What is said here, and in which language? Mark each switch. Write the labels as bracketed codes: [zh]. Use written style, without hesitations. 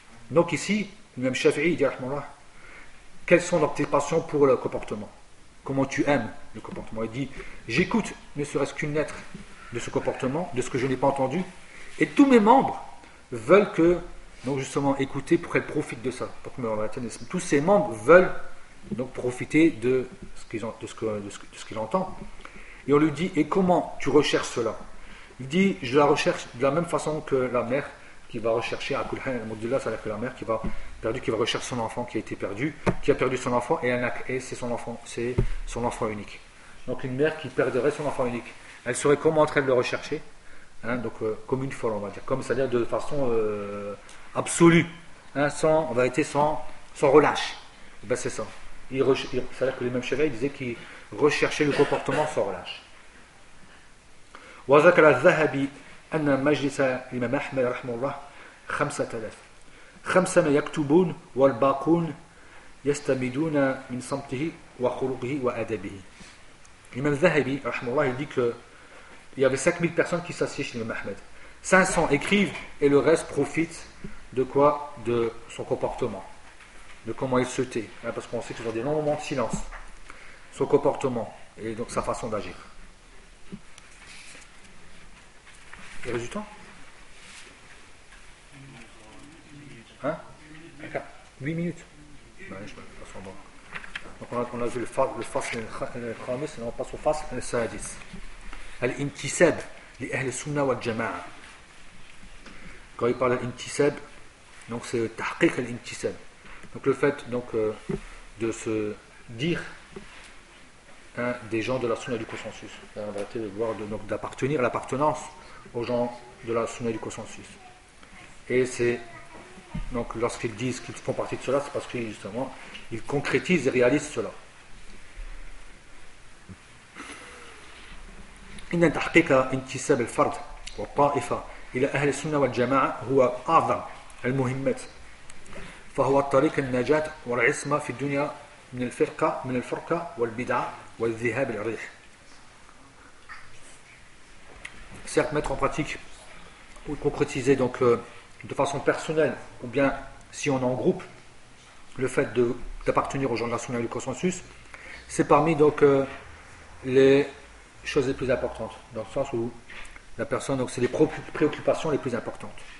[fr] Donc ici l'imam Shafi'i dit rahmallah, quelles sont tes passions pour le comportement, comment tu aimes le comportement. Il dit j'écoute ne serait-ce qu'une lettre de ce comportement, de ce que je n'ai pas entendu. Et tous mes membres veulent que, donc justement, écouter pour qu'elles profitent de ça. Pour que tous ces membres veulent donc profiter de ce qu'ils ont, de ce qu'ils entendent. Et on lui dit, et comment tu recherches cela? Il dit, je la recherche de la même façon que la mère qui va rechercher Akulhan al-Mudillah, c'est-à-dire que la mère qui va rechercher son enfant qui a été perdu, qui a perdu son enfant, et c'est son enfant unique. Donc une mère qui perdrait son enfant unique, elle serait comment en train de le rechercher? Hein, donc comme une folle, on va dire, comme c'est-à-dire de façon absolue, hein, sans, on va être sans relâche. Et ben c'est ça. C'est-à-dire que les mêmes chevaliers disaient qu'ils recherchaient le comportement sans relâche. [ar] وذكر الذهبي أن مجلس الإمام أحمد رحمه الله 5000 خمسة يكتبون والباقون يستمدون من صمته وخلقه وأدبه. [fr] الإمام الذهبي رحمه الله dit que il y avait 5000 personnes qui s'assiedent chez l'imam Ahmed. 500 écrivent et le reste profite de quoi? De son comportement. De comment il se tait. Hein, parce qu'on sait qu'ils ont des longs moments de silence. Son comportement et donc sa façon d'agir. Et résultat? Hein? 8 minutes. Ouais, je vais passer en bas. Donc on a vu le fas et le khamis, et on passe au fas et le sadis. [ar] الانتساب لأهل السنة والجماعة. [fr] Quand il parle d'intisab, donc c'est tahqiq al-intisab. Donc le fait donc de se dire hein, des gens de la sunna du consensus. En vérité, de voir donc d'appartenir à l'appartenance aux gens de la sunna du consensus. Et c'est donc lorsqu'ils disent qu'ils font partie de cela, c'est parce qu'ils justement ils concrétisent et réalisent cela. [ar] إن تحقيق انتساب الفرد والطائفة إلى أهل السنة والجماعة هو أعظم المهمات فهو الطريق النجاة والعصمة في الدنيا من الفرقة من الفرقة والبدعة والذهاب الريح. [fr] Certes, mettre en pratique ou concrétiser donc de façon personnelle ou bien si on est en groupe le fait de d'appartenir aux gens de la Sunna et du consensus, c'est parmi donc les choses les plus importantes, dans le sens où la personne, donc c'est les préoccupations les plus importantes.